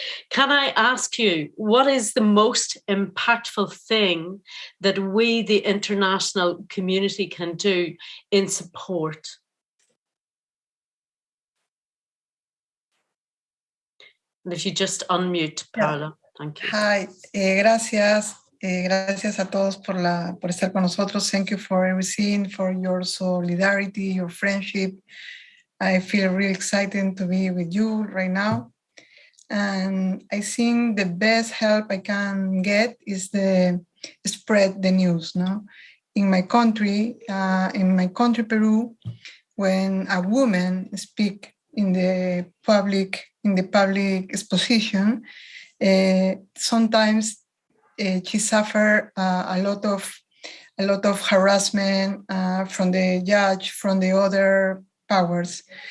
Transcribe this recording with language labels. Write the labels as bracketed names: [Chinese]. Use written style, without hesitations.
[English] Can I ask you, what is the most impactful thing that we, the international community, can do in support? And if you just unmute, Paola, thank you. [Spanish] Hi, gracias. Gracias a todos por estar con nosotros. [English] Thank you for everything, for your solidarity, your friendship. I feel really excited to be with you right now. And I think the best help I can get is spread the news. No, in my country, Peru, when a woman speak in the public exposition, sometimes she suffer a lot of harassment from the judge, from the other powers.